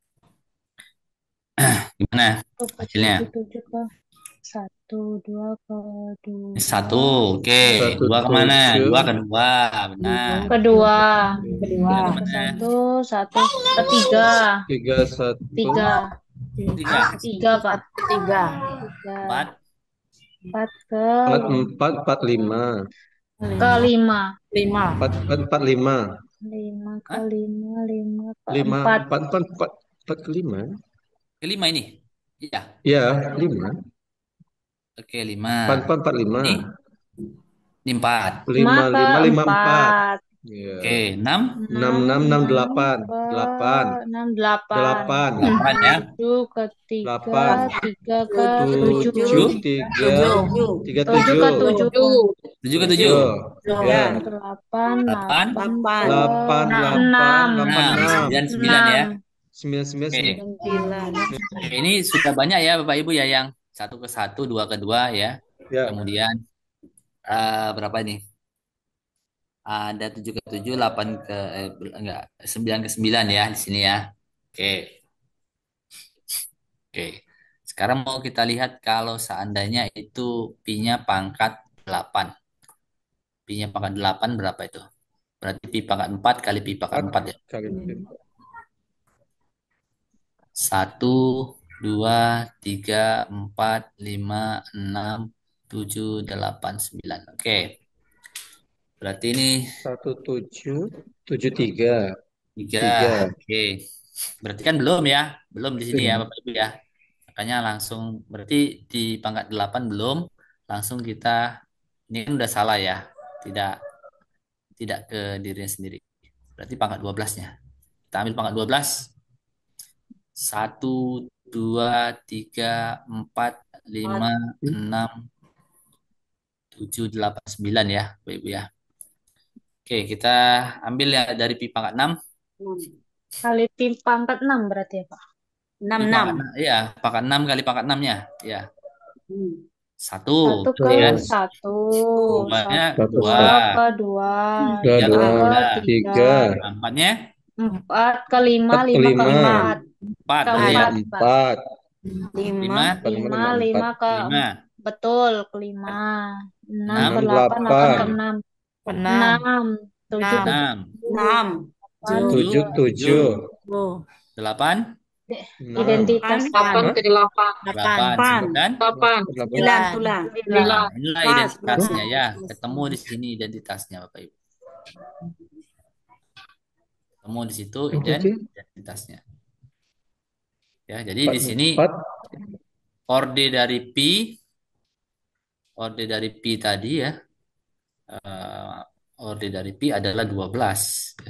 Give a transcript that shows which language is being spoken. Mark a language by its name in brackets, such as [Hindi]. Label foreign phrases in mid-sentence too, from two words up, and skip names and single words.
[Indonesian] Gimana Ke hasilnya? 7, 7 ke 1. 2 ke Ini 2. 1, oke. 1, 2 kemana? 2 7. ke 2, benar. Kedua. 3 Ke kemana? 1, 1. Ke 3. 3, 1. 3. Tiga. Tiga, Pak. Tiga. Tiga. Empat. Empat Empat lima. ke lima. Lima. Empat lima. Lima ke Hah? lima, lima ke Lima empat. empat ke lima. Kelima ini. Iya. Ya, lima. Oke, lima. Empat lima. Ini, ini empat. Lima Lima ke lima lima empat. empat. Ya. Oke, enam. Enam Enam, enam enam enam delapan. ke Delapan. enam, delapan. Delapan. Delapan ya. Tujuh ke tiga, Delapan. tiga ke Tujuh. tujuh. Tujuh. Tiga. Tujuh. Tiga Tujuh ke tujuh. tujuh. Tujuh ke tujuh. Tujuh. Ya. Delapan ke delapan, Delapan. delapan Delapan. ke Delapan enam. delapan Enam. enam. Sembilan, sembilan ya. Enam. Sembilan sembilan Oke. sembilan. Sembilan. Oke, ini sudah banyak ya Bapak Ibu ya yang satu ke satu, dua ke dua ya. Ya. Kemudian berapa ini? Ada tujuh ke tujuh, delapan ke enggak, sembilan ke sembilan ya di sini ya. Oke, oke. Sekarang mau kita lihat kalau seandainya itu pi-nya pangkat 8. Pi-nya pangkat 8 berapa itu? Berarti pi pangkat 4 kali pi pangkat Empat 4 ya. kali. Satu, dua, tiga, empat, lima, enam, tujuh, delapan, sembilan. Oke, berarti ini Satu tujuh tujuh tiga tiga. tiga. Oke, berarti kan belum ya? Belum di sini ya Iya. Bapak Ibu ya. Makanya langsung, berarti di pangkat 8 belum. Langsung kita, ini kan udah salah ya. Tidak tidak ke dirinya sendiri. Berarti pangkat 12-nya. Kita ambil pangkat 12. Satu, dua, tiga, empat, lima, enam, tujuh, delapan, sembilan ya, Bapak Ibu ya. Oke, kita ambil ya dari pi pangkat 6. Kali pi pangkat enam berarti ya, Pak? Enam. Pi Enam. pangkat 6, iya, pangkat 6 kali pangkat 6-nya. Ya, satu, Satu ke ya. satu. Duanya Satu dua, Dua satu. ke dua. Dua tiga ke dua. Tiga ke tiga. tiga. Tiga. Nah, empatnya Empat ke lima, Empat ke lima ke lima. empat. empat, Ke berarti ya. Lima empat, Pak. empat. Lima. Lima, Lima, Lima empat. lima ke lima, betul, ke lima. Enam enam, ke Enam delapan, delapan ke delapan. enam. Enam. Enam. Tujuh ke Enam. enam, tujuh. Enam. Delapan tujuh, Tujuh ke tujuh, tujuh. Tujuh. delapan, Enam. identitas Delapan. Hah? ke delapan. Delapan. delapan, sembilan. Delapan. Delapan. Sembilan Sembilan. pula. Sembilan. Nah, inilah Pas. identitasnya ya. Pas. Ketemu di sini identitasnya, Bapak Ibu. Ketemu di situ Oh, berarti identitasnya. Ya, jadi empat di sini empat. orde dari pi, orde dari pi tadi ya, orde dari pi adalah 12 ya.